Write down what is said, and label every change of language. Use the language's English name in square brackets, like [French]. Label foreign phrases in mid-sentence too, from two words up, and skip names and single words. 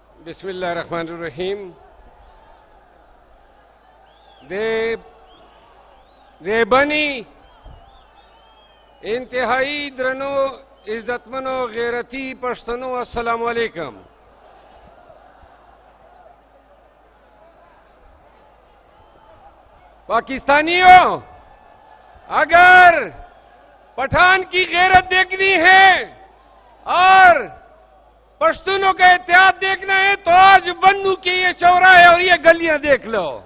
[Arabic] بسم اللہ الرحمن الرحیم. [Pashto] دے بنی انتہائی درنو عزتمنو غیرتی پشتنو [Arabic] السلام علیکم. [Urdu] پاکستانیوں، اگر پٹھان کی غیرت دیکھنی ہے اور پشتونوں کا اتحاد دیکھنا ہے تو آج بنو کی یہ چوراہے اور یہ گلیاں دیکھ لو.